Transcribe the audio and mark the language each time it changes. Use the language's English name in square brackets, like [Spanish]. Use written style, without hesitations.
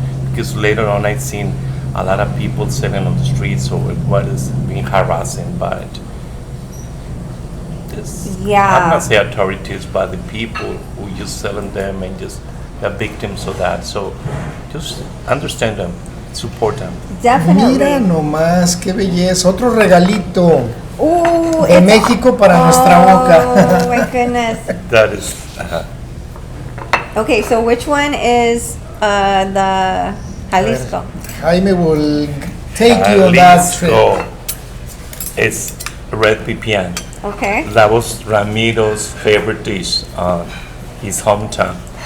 [English] Because later on I've seen a lot of people selling on the streets or what is being harassing by this. I'm not saying authorities, but the people who just selling them and just the victims of that. So just understand them, support them. Definitely. [Spanish] Mira nomás, qué belleza, otro regalito. De México para nuestra boca. [English] Oh my goodness. That is. Okay, so which one is the Jalisco? Jaime will take you on that trip. It's red pipián. Okay. That was Ramiro's favorite dish on his hometown.